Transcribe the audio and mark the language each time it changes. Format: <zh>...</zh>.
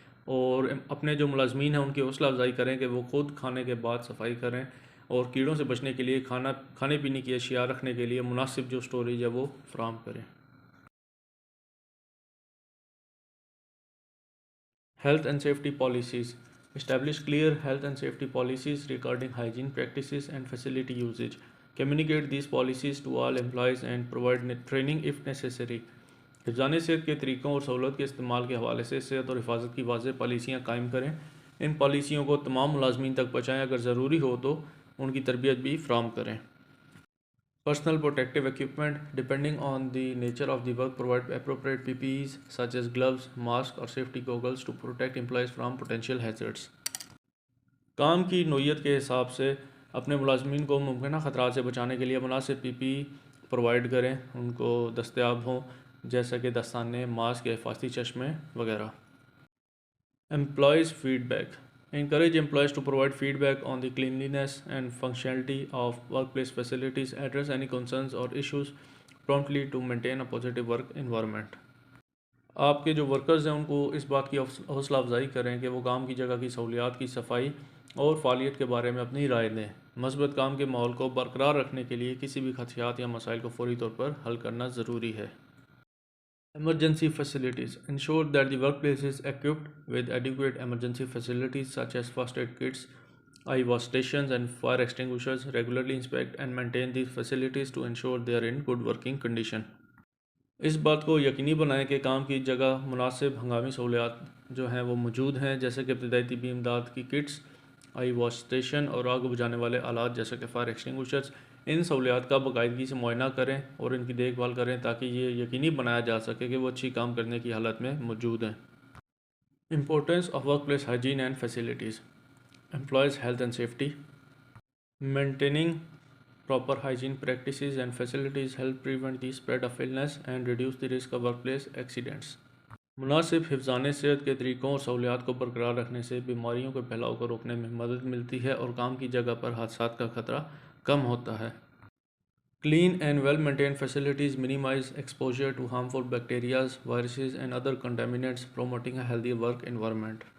<ur>اور اپنے جو ملازمین ہیں ان کی حوصلہ افزائی کریں کہ وہ خود کھانے کے بعد صفائی کریں، اور کیڑوں سے بچنے کے لیے کھانے پینے کی اشیاء رکھنے کے لیے مناسب جو سٹوریج ہے وہ فراہم کریں۔</ur> <en>Health and safety policies, establish clear health and safety policies regarding hygiene practices and facility usage. Communicate these policies to all employees and provide training if necessary۔</en> <ur>حفظان صحت کے طریقوں اور سہولت کے استعمال کے حوالے سے صحت اور حفاظت کی واضح پالیسیاں قائم کریں۔ ان پالیسیوں کو تمام ملازمین تک پہنچائیں، اگر ضروری ہو تو ان کی تربیت بھی فراہم کریں۔</ur> <en>Personal protective equipment, depending on the nature of the work, provide appropriate PPEs such as gloves, masks, or safety goggles to protect employees from potential hazards.</en> <ur>کام کی نوعیت کے حساب سے اپنے ملازمین کو ممکنہ خطرات سے بچانے کے لیے مناسب پی پی پرووائڈ کریں، ان کو دستیاب ہوں، جیسا کہ دستانے، ماسک یا حفاظتی چشمے وغیرہ۔</ur> <en>Employees feedback. Encourage employees to provide feedback on the cleanliness and functionality of workplace facilities. Address any concerns or issues promptly to maintain a positive work environment.</en> <ur>آپ کے جو ورکرز ہیں ان کو اس بات کی حوصلہ افزائی کریں کہ وہ کام کی جگہ کی سہولیات کی صفائی اور فعالیت کے بارے میں اپنی رائے دیں۔ مثبت کام کے ماحول کو برقرار رکھنے کے لیے کسی بھی خدشات یا مسائل کو فوری طور پر حل کرنا ضروری ہے۔</ur> <en>Emergency facilities. Ensure that the workplace is equipped with adequate emergency facilities such as first aid kits, eye wash stations, and fire extinguishers. Regularly inspect and maintain these facilities to ensure they are in good working condition.</en> <ur>اس بات کو یقینی بنائیں کہ کام کی جگہ مناسب ہنگامی سہولیات جو ہیں وہ موجود ہیں، جیسے کہ ابتدائی طبی امداد کی کٹس، آئی واش اسٹیشن اور آگ بجھانے والے آلات جیسے کہ فائر ایکسٹنگوشرز۔ ان سہولیات کا باقاعدگی سے معائنہ کریں اور ان کی دیکھ بھال کریں تاکہ یہ یقینی بنایا جا سکے کہ وہ اچھی کام کرنے کی حالت میں موجود ہیں۔</ur> <en>Importance of work place hygiene and facilities. Employees' health and safety. Maintaining proper hygiene practices and facilities help prevent the spread of illness and reduce the risk of workplace accidents.</en> <ur>مناسب حفظان صحت کے طریقوں اور سہولیات کو برقرار رکھنے سے بیماریوں کے پھیلاؤ کو روکنے میں مدد ملتی ہے اور کام کی جگہ پر حادثات کا خطرہ کم ہوتا ہے۔</ur> <en>Clean and well-maintained facilities minimize exposure to harmful bacteria, viruses and other contaminants, promoting a healthy work environment.</en>